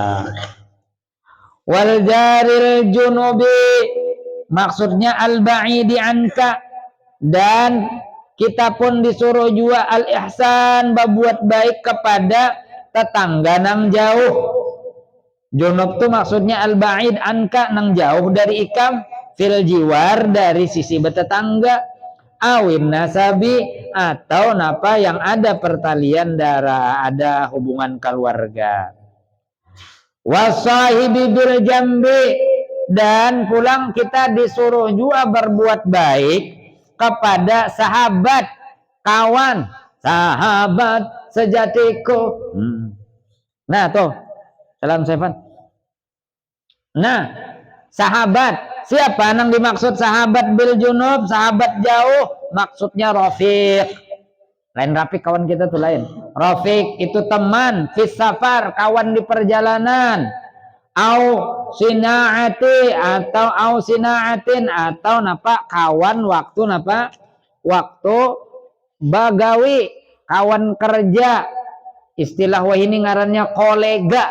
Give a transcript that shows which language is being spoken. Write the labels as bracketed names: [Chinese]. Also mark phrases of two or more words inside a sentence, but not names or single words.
[Arabic] Wal jaril junubi [Banjar] maksudnya [Arabic] al-ba'idi anka [Banjar] dan kita pun disuruh juga al-ihsan berbuat baik kepada tetangga nang jauh. Junub tuh maksudnya [Arabic] al-ba'id anka [Banjar] nang jauh dari ikam [Arabic] fil jiwar [Banjar] dari sisi bertetangga [Arabic] awin nasabi [Banjar] atau napa yang ada pertalian darah ada hubungan keluarga. [Arabic] Wasahibi bil jambi [Banjar] dan pulang kita disuruh juga berbuat baik kepada sahabat kawan sahabat sejatiku. Nah tuh salam Sevan. Nah sahabat siapa yang dimaksud sahabat [Arabic] bil junub [Banjar] sahabat jauh maksudnya rafiq. Lain rafiq kawan kita tuh lain. Rafiq itu teman [Arabic] fis safar [Banjar] kawan di perjalanan. [Arabic] Au sina'ati [Banjar] atau [Arabic] au sina'atin [Banjar] atau napa kawan waktu napa waktu bagawi kawan kerja istilah wah ini ngarannya kolega.